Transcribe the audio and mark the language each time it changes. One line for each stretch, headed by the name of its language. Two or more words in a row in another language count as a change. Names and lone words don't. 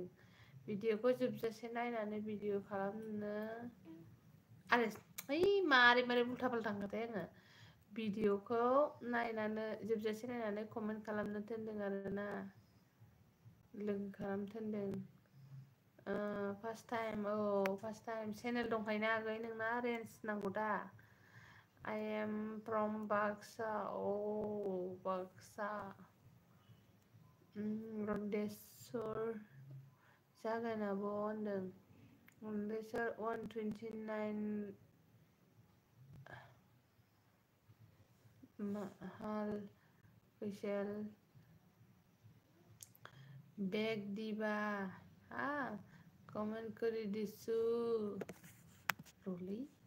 Bodo: भिडिअखौ जोबजासे नायनानै भिडिअ खालामनो आरो ओइ मारै उल्था फाल्था होनखाथाय आङो। भिडिअखौ नायनानै जोबजासे नायनानै कमेन्ट खालामनो थिनदों आरोना, लोगो खालाम थिनदों।
English: first time, औ first time.
Bodo: चेनेल दंखायोना आगै नोंना? रेन्ज नांगौ दा?
English: I am from Baksa. Oh, Baksa.
Bodo: रन्डेस्वर जागोन आब' होनदों।
Assamese: ৰণ্ডেশ্বৰ 129 হাল ফৈচেল বেগ দিবা হা কমেন্ট কৰি দিছু ৰলী